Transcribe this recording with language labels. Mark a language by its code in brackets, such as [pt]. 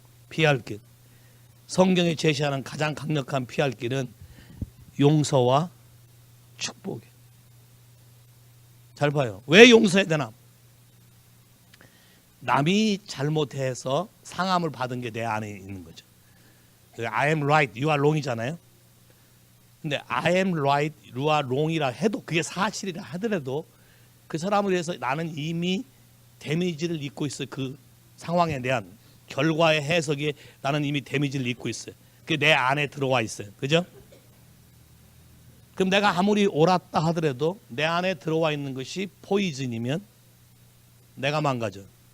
[ko] 피할 길, 성경이 제시하는 가장 강력한 피할 길은 용서와 축복이에요. 잘 봐요. 왜 용서해야 되나? 남이 잘못해서 상함을 받은 게 내 안에 있는 거죠. [en] I am right, you are wrong이잖아요. [ko] 근데 [en] I am right, you are wrong [ko] 이라 해도 그게 사실이라 하더라도 그 사람을 위해서 나는 이미 데미지를 입고 있어요. 그 상황에 대한 결과의 해석이 나는 이미 데미지를 입고 있어요. 그게 내 안에 들어와 있어요. 그죠? 그럼 내가 아무리 옳았다 하더라도 내 안에 들어와 있는 것이 포이즌이면 내가 망가져요.